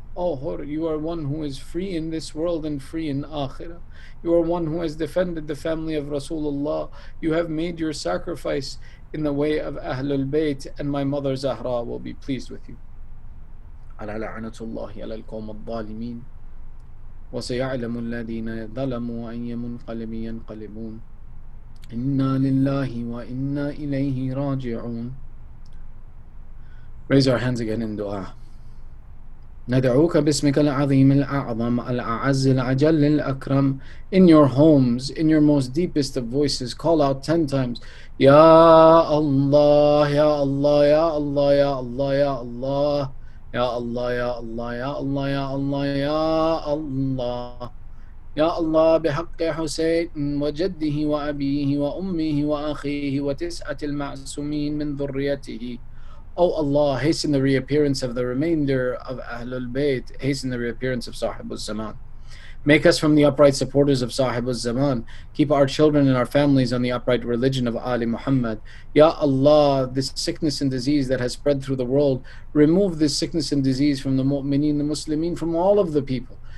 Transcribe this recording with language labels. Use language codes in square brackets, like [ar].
[en] Oh Hur, you are one who is free in this world and free in akhirah. You are one who has defended the family of Rasulullah. You have made your sacrifice in the way of Ahlul Bayt, and my mother Zahra will be pleased with you. [ar] Ala la'natullahi ala al-qawm al-zalimin. وسيعلم الذين ظلموا أي منقلب ينقلبون إنا لله وإنا إليه راجعون. [en] Raise our hands again in dua. [ar] ندعوك باسمك العظيم الأعظم الأعز الأجل الأكرم. [en] In your homes, in your most deepest of voices, call out 10 times, Ya Allah, Ya Allah, Ya Allah, Ya Allah, Ya Allah. [ar] Ya Allah, Ya Allah, Ya Allah, Ya Allah, Ya Allah. Ya Allah, بحق حسين وجده وأبيه وأمه وأخيه وتسعة المعصومين من ذريته. [en] O Allah, hasten the reappearance of the remainder of Ahlul Bayt, hasten the reappearance of Sahib al-Zaman. Make us from the upright supporters of Sahib al-Zaman. Keep our children and our families on the upright religion of Ali Muhammad. Ya Allah, this sickness and disease that has spread through the world, remove this sickness and disease from the mu'mineen, the Muslimin, from all of the people.